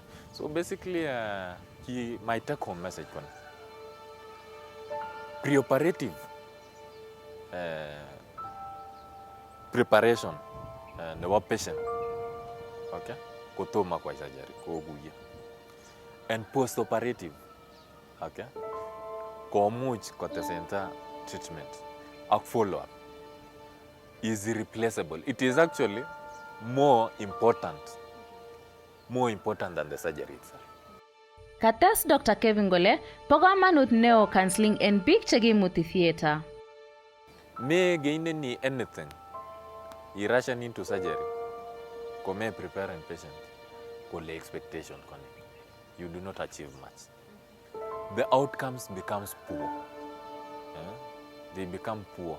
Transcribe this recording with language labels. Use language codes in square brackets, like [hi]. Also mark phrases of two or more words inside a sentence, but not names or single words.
[en] So basically, my take-home message one. Preoperative preparation the patient. Okay? [kln] Kotoma kwa surgery, koguye. [en] And post-operative, okay? [kln] Komuch kotesenta [en] treatment, a follow-up is irreplaceable. It is actually more important than the surgery itself. [kln] Kates Dr. Kevin Gole, po kamanut neo counseling en biik chekimuti theater. [en] Me gain anything, you rushing into surgery, come prepare a patient, the expectation, you do not achieve much. The outcomes becomes poor. Yeah? They become poor.